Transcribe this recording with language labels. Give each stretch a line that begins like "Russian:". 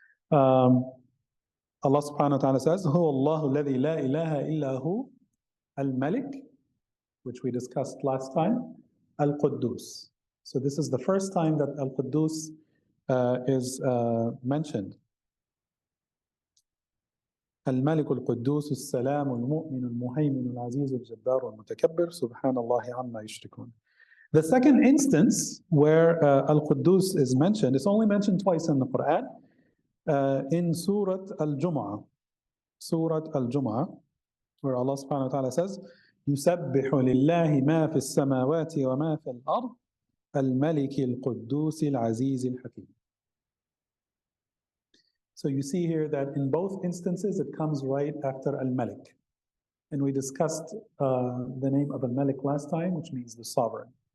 English: Allah subhanahu wa ta'ala says,
Arabic: هو الله الذي لا إله إلا هو الملك,
English: which we discussed last time, Al-Quddus. So this is the first time that Al-Quddus is mentioned.
Arabic: الملك القدوس السلام المؤمن المهيمن العزيز الجبار المتكبر سبحان الله عما يشركون.
English: The second instance where Al-Quddus is mentioned, it's only mentioned twice in the Quran, in Surah Al-Jum'ah. Surah Al-Jum'ah, where Allah subhanahu wa ta'ala says,
Arabic: يسبح لله ما في السماوات وما في الأرض الملك القدوس العزيز الحكيم.
English: So you see here that in both instances it comes right after Al-Malik. And we discussed the name of Al-Malik last time, which means the sovereign.